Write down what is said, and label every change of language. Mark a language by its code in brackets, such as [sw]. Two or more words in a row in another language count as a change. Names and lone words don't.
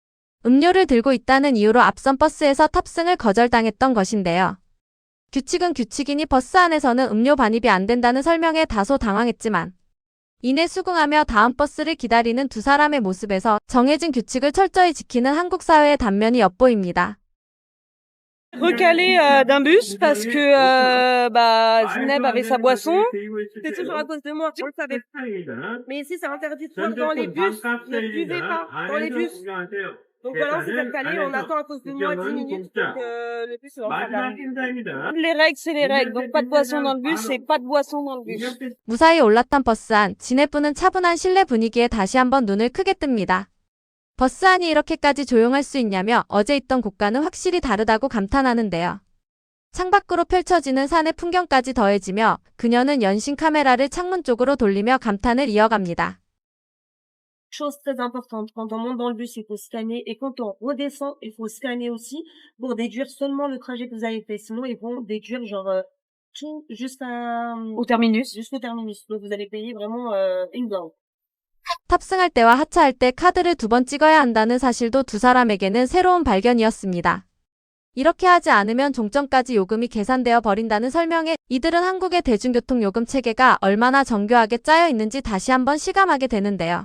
[ko] 음료를 들고 있다는 이유로 앞선 버스에서 탑승을 거절당했던 것인데요. 규칙은 규칙이니 버스 안에서는 음료 반입이 안 된다는 설명에 다소 당황했지만 이내 수긍하며 다음 버스를 기다리는 두 사람의 모습에서 정해진 규칙을 철저히 지키는 한국 사회의 단면이 엿보입니다. [fr] Recalé d'un bus parce que Zineb avait sa boisson. C'est toujours à cause de moi, on le savait. Mais ici, c'est interdit de boire dans les bus. Ne buvez pas dans les bus. Donc voilà, on s'est fait caler, on attend à cause de moi 10 minutes. Donc le bus est en train d'arriver. Les règles, c'est les règles. Donc pas de boisson dans le bus, c'est pas de boisson dans le bus. [ko] 무사히 올라탄 버스 안, 진해부는 차분한 실내 분위기에 다시 한번 눈을 크게 뜹니다. 버스 안이 이렇게까지 조용할 수 있냐며 어제 있던 곳과는 확실히 다르다고 감탄하는데요. 창밖으로 펼쳐지는 산의 풍경까지 더해지며 그녀는 연신 카메라를 창문 쪽으로 돌리며 감탄을 이어갑니다. [fr] chose très importante, quand on monte dans le bus, il faut scanner et quand on redescend, il faut scanner aussi pour déduire seulement le trajet que vous avez fait. Sinon, ils vont déduire genre tout Au terminus. jusqu'au terminus. Donc vous allez payer vraiment une blinde. [ko] 탑승할 때와 하차할 때 카드를 2번 찍어야 한다는 사실도 두 사람에게는 새로운 발견이었습니다. 이렇게 하지 않으면 종점까지 요금이 계산되어 버린다는 설명에 이들은 한국의 대중교통 요금 체계가 얼마나 정교하게 짜여 있는지 다시 한번 실감하게 되는데요.